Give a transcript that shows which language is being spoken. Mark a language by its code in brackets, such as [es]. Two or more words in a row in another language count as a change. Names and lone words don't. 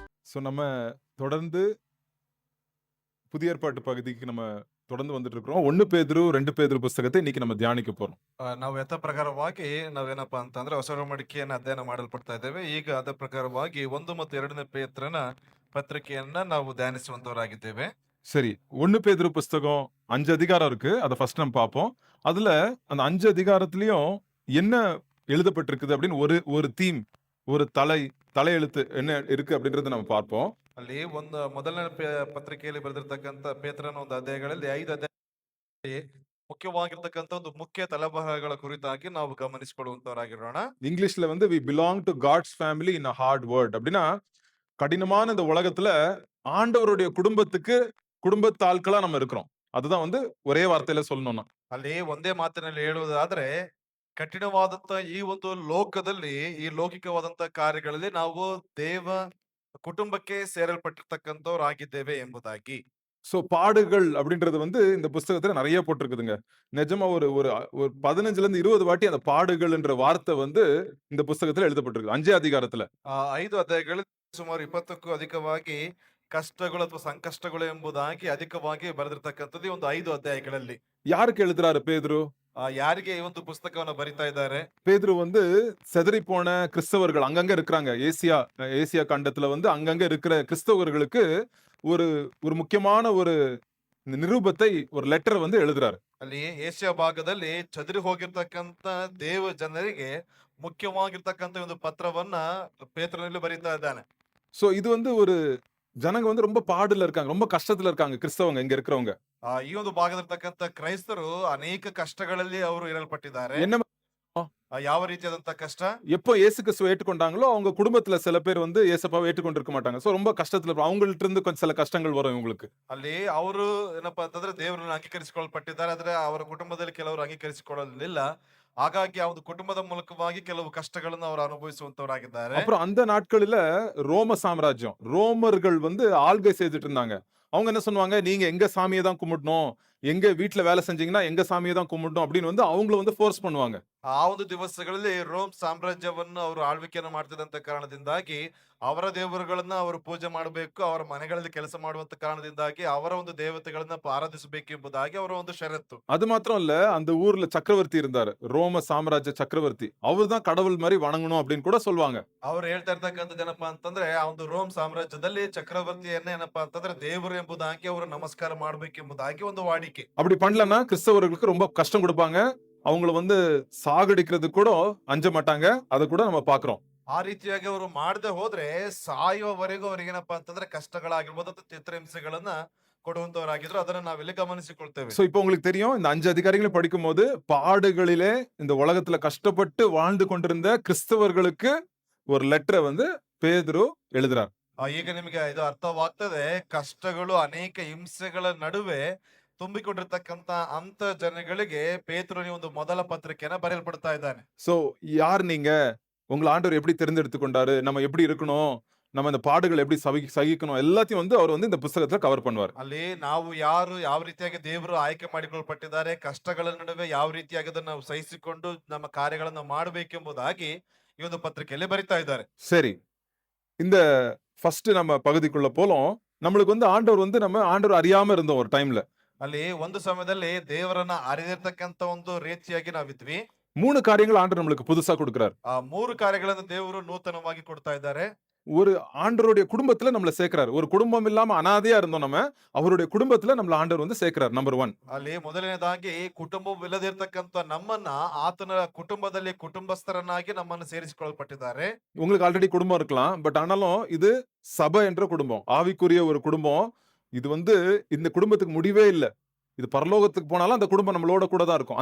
[ta] ஸோ நம்ம தொடர்ந்து புதிய ஏற்பாட்டு பகுதிக்கு நம்ம தொடர்ந்து வந்துட்டு இருக்கிறோம். 1 பேதுரு, 2 பேதுரு புஸ்தகத்தை இன்னைக்கு நம்ம தியானிக்க போறோம். [kn] ನಾವು ಯಥಾ ಪ್ರಕಾರವಾಗಿ ನಾವೇನಪ್ಪಾ ಅಂತಂದ್ರೆ ಹೊಸ ಒಡಂಬಡಿಕೆಯನ್ನ ಅಧ್ಯಯನ ಮಾಡಲ್ಪಡ್ತಾ ಇದ್ದೇವೆ. ಈಗ ಅದೇ ಪ್ರಕಾರವಾಗಿ 1 ಮತ್ತು 2ನೇ ಪೇತ್ರನ ಪತ್ರಿಕೆಯನ್ನ ನಾವು ಧ್ಯಾನಿಸುವಂತವರಾಗಿದ್ದೇವೆ. [ta] சரி, 1 பேதுரு புஸ்தகம் 5 அதிகாரம் இருக்கு. அத ஃபர்ஸ்ட் நம்ம பார்ப்போம். அதுல அந்த 5 அதிகாரத்திலயும் என்ன எழுதப்பட்டிருக்குது அப்படின்னு ஒரு ஒரு தீம், ஒரு தலையெழுத்து என்ன இருக்கு அப்படின்றத நம்ம பார்ப்போம். [kn] ಅಲ್ಲಿ ಒಂದು ಮೊದಲನೇ ಪತ್ರಿಕೆಯಲ್ಲಿ ಬರೆದಿರ್ತಕ್ಕಂಥ ಪೇತ್ರನ ಒಂದು ಅಧ್ಯಾಯಗಳಲ್ಲಿ 5 ಅಧ್ಯಾಯ ಮುಖ್ಯವಾಗಿರ್ತಕ್ಕಂಥ ಒಂದು ಮುಖ್ಯ ತಲೆಬರಹಗಳ ಕುರಿತಾಗಿ ನಾವು ಗಮನಿಸಿಕೊಳ್ಳುವಂತವರಾಗಿರೋಣ. [ta] இங்கிலீஷ்ல வந்து [en] We belong to God's family in a hard world [ta] அப்படின்னா கடினமான இந்த உலகத்துல ஆண்டவருடைய குடும்பத்து ஆட்களா நம்ம இருக்கிறோம். அதுதான் வந்து ஒரே வார்த்தையில சொல்லணும்னா. [kn] ಅಲ್ಲಿ ಒಂದೇ ಮಾತಿನಲ್ಲಿ ಹೇಳುವುದಾದ್ರೆ ಕಠಿಣವಾದಂತ ಈ ಒಂದು ಲೋಕದಲ್ಲಿ ಈ ಲೌಕಿಕವಾದಂತ ಕಾರ್ಯಗಳಲ್ಲಿ ನಾವು ದೇವ ಕುಟುಂಬಕ್ಕೆ ಸೇರಲ್ಪಟ್ಟಿರ್ತಕ್ಕಂಥವ್ರಾಗಿದ್ದೇವೆ ಎಂಬುದಾಗಿ. [ta] சோ பாடுகள் அப்படின்றது வந்து இந்த புஸ்தகத்துல நிறைய போட்டிருக்குதுங்க. நிஜமா ஒரு ஒரு ஒரு 15ல இருந்து 20 வாட்டி அந்த பாடுகள்ன்ற வார்த்தை வந்து இந்த புஸ்தகத்துல எழுதப்பட்டிருக்கு. 5 அதிகாரத்துல. [kn] 5 ಅಧ್ಯಾಯಗಳಲ್ಲಿ ಸುಮಾರು 20ಕ್ಕೂ ಅಧಿಕವಾಗಿ ಕಷ್ಟಗಳು ಅಥವಾ ಸಂಕಷ್ಟಗಳು ಎಂಬುದಾಗಿ ಅಧಿಕವಾಗಿ ಬರೆದಿರ್ತಕ್ಕಂಥದ್ದು ಈ ಒಂದು 5 ಅಧ್ಯಾಯಗಳಲ್ಲಿ. [ta] யாருக்கு எழுதுறாரு பேதுரு? [kn] ಯಾರಿಗೆ ಈ ಒಂದು ಪುಸ್ತಕವನ್ನ ಬರಿತಾ ಇದ್ದಾರೆ? [ta] பேதுரு வந்து சிதறிப்போன கிறிஸ்தவர்கள் அங்கங்க இருக்கிறாங்க. ஏசியா கண்டத்துல வந்து அங்கங்க இருக்கிற கிறிஸ்தவர்களுக்கு ஒரு ஒரு முக்கியமான ஒரு நிருபத்தை ஒரு லெட்டர் வந்து எழுதுறாரு. [kn] ಅಲ್ಲಿ ಏಷ್ಯಾ ಭಾಗದಲ್ಲಿ ಚದುರಿ ಹೋಗಿರ್ತಕ್ಕಂತ ದೇವ ಜನರಿಗೆ ಮುಖ್ಯವಾಗಿರ್ತಕ್ಕಂತ ಒಂದು ಪತ್ರವನ್ನ ಪೇತ್ರನಲ್ಲಿ ಬರೀತಾ ಇದ್ದಾನೆ. [ta] சோ இது வந்து ஒரு ஜனங்க வந்து ரொம்ப பாடுல இருக்காங்க. ரொம்ப கஷ்டத்துல இருக்காங்க கிறிஸ்தவங்க இங்க இருக்கிறவங்க. [kn] ಈ ಒಂದು ಭಾಗದಲ್ಲಿರ್ತಕ್ಕಂತ ಕ್ರೈಸ್ತರು ಅನೇಕ ಕಷ್ಟಗಳಲ್ಲಿ ಅವರು ಇರಲ್ಪಟ್ಟಿದ್ದಾರೆ. [ta] என்ன [kn] ಯಾವ ರೀತಿಯಾದಂತ ಕಷ್ಟ? [ta] எப்போ இயேசு கிறிஸ்துவ ஏற்றுக்கொண்டாங்களோ, அவங்க குடும்பத்துல சில பேர் வந்து இயேசப்பாவ ஏற்றுக்கொண்டிருக்க மாட்டாங்க. சோ ரொம்ப கஷ்டத்துல அவங்கள்ட்ட இருந்து கொஞ்சம் சில கஷ்டங்கள் வரும் இவங்களுக்கு. [kn] ಅಲ್ಲಿ ಅವರು ಏನಪ್ಪಾ ಅಂತಂದ್ರೆ ದೇವರನ್ನ ಅಂಗೀಕರಿಸಿಕೊಳ್ಳಲ್ಪಟ್ಟಿದ್ದಾರೆ. ಆದ್ರೆ ಅವರ ಕುಟುಂಬದಲ್ಲಿ ಕೆಲವರು ಅಂಗೀಕರಿಸಿಕೊಳ್ಳಲಿಲ್ಲ. ಹಾಗಾಗಿ ಆ ಒಂದು ಕುಟುಂಬದ ಮೂಲಕವಾಗಿ ಕೆಲವು ಕಷ್ಟಗಳನ್ನು ಅವರು ಅನುಭವಿಸುವಂತವರಾಗಿದ್ದಾರೆ. [ta] அப்புறம் அந்த நாட்களில ரோம சாம்ராஜ்யம், ரோமர்கள் வந்து ஆள்கை செய்துட்டு இருந்தாங்க. அவங்க என்ன சொன்னாங்க, நீங்க எங்க சாமிய தான் கும்பிடணும். எங்க வீட்ல வேலை செஞ்சீங்கன்னா எங்க சாமிய தான் கும்பிடணும் அப்படின்னு வந்து அவங்கள வந்து ஃபோர்ஸ் பண்ணுவாங்க. [kn] ಆ ಒಂದು ದಿವಸಗಳಲ್ಲಿ ರೋಮ್ ಸಾಮ್ರಾಜ್ಯವನ್ನು ಅವರು ಆಳ್ವಿಕೆಯನ್ನು ಮಾಡ್ತಿದ್ದಂತ ಕಾರಣದಿಂದಾಗಿ ಅವರ ದೇವರುಗಳನ್ನ ಅವರು ಪೂಜೆ ಮಾಡಬೇಕು, ಅವರ ಮನೆಗಳಲ್ಲಿ ಕೆಲಸ ಮಾಡುವಂತ ಕಾರಣದಿಂದಾಗಿ ಅವರ ಒಂದು ದೇವತೆಗಳನ್ನ ಆರಾಧಿಸಬೇಕು ಎಂಬುದಾಗಿ ಅವರ ಒಂದು ಷರತ್ತು. [ta] அது மாத்திரம் இல்ல, அந்த ஊர்ல சக்கரவர்த்தி இருந்தாரு. ரோம சாம்ராஜ்ய சக்கரவர்த்தி. அவர்தான் கடவுள் மாரி வணங்கணும் அப்படின்னு கூட சொல்வாங்க. [kn] ಅವ್ರು ಹೇಳ್ತಾ ಇರ್ತಕ್ಕಂಥದ್ದು ಏನಪ್ಪಾ ಅಂತಂದ್ರೆ ಆ ಒಂದು ರೋಮ್ ಸಾಮ್ರಾಜ್ಯದಲ್ಲಿ ಚಕ್ರವರ್ತಿಯನ್ನ ಏನಪ್ಪಾ ಅಂತಂದ್ರೆ ದೇವರು ಎಂಬುದಾಗಿ ಅವರು ನಮಸ್ಕಾರ ಮಾಡ್ಬೇಕೆಂಬುದಾಗಿ ಒಂದು ವಾಡಿಕೆ. [ta] அப்படி பண்ணலன்னா கிறிஸ்தவர்களுக்கு ரொம்ப கஷ்டம் கொடுப்பாங்க. அவங்கள வந்து சாகடிக்கிறதுக்கு கூட அஞ்ச மாட்டாங்க. அத கூட நம்ம பார்க்கிறோம். [kn] ಆ ರೀತಿಯಾಗಿ ಅವರು ಮಾಡದೆ ಹೋದ್ರೆ ಸಾಯುವವರೆಗೂ ಅವ್ರಿಗೇನಪ್ಪಾ ಅಂತಂದ್ರೆ ಕಷ್ಟಗಳಾಗಿರ್ಬೋದು ಅಥವಾ ಚಿತ್ರಹಿಂಸೆಗಳನ್ನ ಕೊಡುವಂತವರಾಗಿದ್ರು. ಅದನ್ನ ನಾವಿಲ್ಲಿ ಗಮನಿಸಿಕೊಳ್ತೇವೆ. [ta] சோ இப்போ உங்களுக்கு தெரியும், இந்த 5 அதிகாரங்களையும் படிக்கும்போது பாடுகளிலே இந்த உலகத்துல கஷ்டப்பட்டு வாழ்ந்து கொண்டிருந்த கிறிஸ்தவர்களுக்கு ஒரு லெட்டரை வந்து பேதுரு எழுதுறார். [kn] ಈಗ ನಿಮಗೆ ಇದು ಅರ್ಥವಾಗ್ತದೆ. ಕಷ್ಟಗಳು ಅನೇಕ ಹಿಂಸೆಗಳ ನಡುವೆ ತುಂಬಿಕೊಂಡಿರ್ತಕ್ಕಂತ ಅಂತ ಜನಗಳಿಗೆ ಪೇತ್ರನು ಒಂದು ಮೊದಲ ಪತ್ರಿಕೆಯನ್ನ ಬರೆಯಲ್ಪಡ್ತಾ ಇದ್ದಾನೆ. [ta] சோ யார் நீங்க? உங்கள ஆண்டவர் எப்படி தெரிந்தெடுத்து கொண்டாரு? நம்ம எப்படி இருக்கணும்? நம்ம இந்த பாடுகள் எப்படி சகிக்கணும்? எல்லாத்தையும் வந்து அவர் வந்து இந்த புத்தகத்துல கவர் பண்ணுவார். [kn] ಅಲ್ಲಿ ನಾವು ಯಾರು ಯಾವ ರೀತಿಯಾಗಿ ದೇವರು ಆಯ್ಕೆ ಮಾಡಿಕೊಳ್ಳಲ್ಪಟ್ಟಿದ್ದಾರೆ, ಕಷ್ಟಗಳ ನಡುವೆ ಯಾವ ರೀತಿಯಾಗಿ ಅದನ್ನು ನಾವು ಸಹಿಸಿಕೊಂಡು ನಮ್ಮ ಕಾರ್ಯಗಳನ್ನು ಮಾಡಬೇಕೆಂಬುದಾಗಿ ಈ ಒಂದು ಪತ್ರಿಕೆಯಲ್ಲಿ ಬರಿತಾ ಇದ್ದಾರೆ. [ta] சரி, இந்த ஃபர்ஸ்ட் நம்ம பகுதிக்குள்ள போலாம். நம்மளுக்கு வந்து ஆண்டவர் அறியாம இருந்தோம் ஒரு டைம்ல. [kn] ಅಲ್ಲಿ ಒಂದು ಸಮಯದಲ್ಲಿ ದೇವರನ್ನ ಅರಿದಿರ್ತಕ್ಕಂತ ಒಂದು ರೀತಿಯಾಗಿ ನಾವಿದ್ವಿ. [ta] 3 காரியங்கள் ஆண்டவர் நம்மளுக்கு புதுசா கொடுக்கிறார். [kn] ಆ 3 ಕಾರ್ಯಗಳನ್ನು ದೇವರು ನೂತನವಾಗಿ ಕೊಡ್ತಾ ಇದ್ದಾರೆ. [ta] ஒரு ஆண்டவருடைய குடும்பத்துல நம்மள சேர்க்கிறார். ஒரு குடும்பம் இல்லாம அனாதையா இருந்தோம் நம்ம. அவருடைய குடும்பத்துல நம்மள ஆண்டவர் வந்து சேர்க்கிறார். நம்பர் 1. [kn] ಅಲ್ಲಿ ಮೊದಲನೇದಾಗಿ ಕುಟುಂಬವಿಲ್ಲದಿರ್ತಕ್ಕಂತ ನಮ್ಮನ್ನ ಆತನ ಕುಟುಂಬದಲ್ಲಿ ಕುಟುಂಬಸ್ಥರನ್ನಾಗಿ ನಮ್ಮನ್ನು ಸೇರಿಸಿಕೊಳ್ಳಲ್ಪಟ್ಟಿದ್ದಾರೆ. [ta] உங்களுக்கு ஆல்ரெடி குடும்பம் இருக்கலாம். பட் ஆனாலும் இது சபை என்ற குடும்பம். ஆவிக்குரிய ஒரு குடும்பம். இது வந்து இந்த குடும்பத்துக்கு முடிவே இல்ல. இது பரலோகத்துக்கு போனாலும் அந்த குடும்பம் நம்மளோட கூட தான் இருக்கும்.